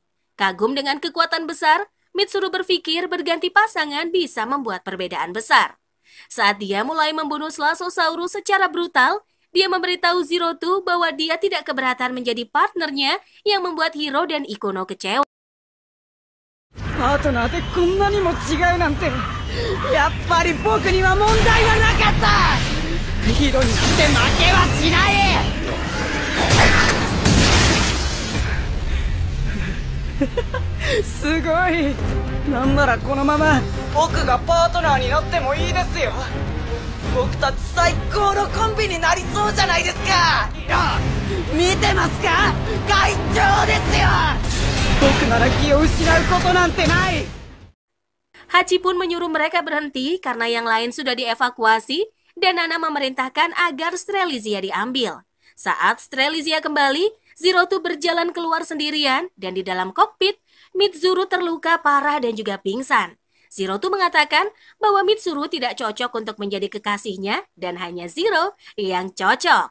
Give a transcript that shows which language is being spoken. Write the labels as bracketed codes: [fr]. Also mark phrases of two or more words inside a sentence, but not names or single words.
[id] Kagum dengan kekuatan besar, Mitsuru berpikir berganti pasangan bisa membuat perbedaan besar. Saat dia mulai membunuh Slasosaurus secara brutal, dia memberitahu Zirotu bahwa dia tidak keberatan menjadi partnernya yang membuat Hiro dan Ikuno kecewa. [ja] パートナーでこんなにも違うなんてやっぱり僕には問題はなかったヒロになんて負けはしないすごいなんならこのまま僕がパートナーになってもいいですよ僕たち最高のコンビになりそうじゃないですかいや見てますか会長ですよ僕なら気を失うことなんてない [id] Hachi pun menyuruh mereka berhenti karena yang lain sudah dievakuasi dan Nana memerintahkan agar Strelitzia diambil. Saat Strelitzia kembali, Zirotu berjalan keluar sendirian dan di dalam kokpit, Mitsuru terluka parah dan juga pingsan. Zirotu mengatakan bahwa Mitsuru tidak cocok untuk menjadi kekasihnya dan hanya Ziro yang cocok.